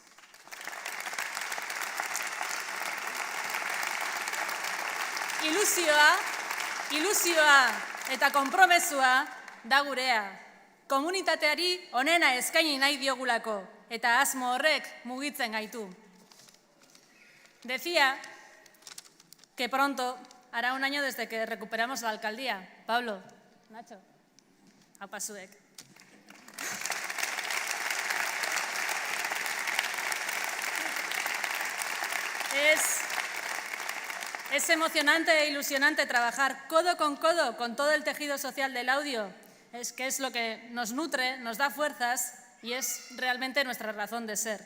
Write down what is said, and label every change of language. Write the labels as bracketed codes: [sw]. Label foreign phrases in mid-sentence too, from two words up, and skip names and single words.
[eu] Ilusioa eta konpromesua da gurea. Komunitateari onena eskaini nahi diogulako, eta asmo horrek mugitzen gaitu. [es] Decía que pronto hará un año desde que recuperamos la alcaldía. [eu] Pablo, Nacho, apasuek. [es] Es emocionante e ilusionante trabajar codo con todo el tejido social del Laudio, que es lo que nos nutre, nos da fuerzas y es realmente nuestra razón de ser.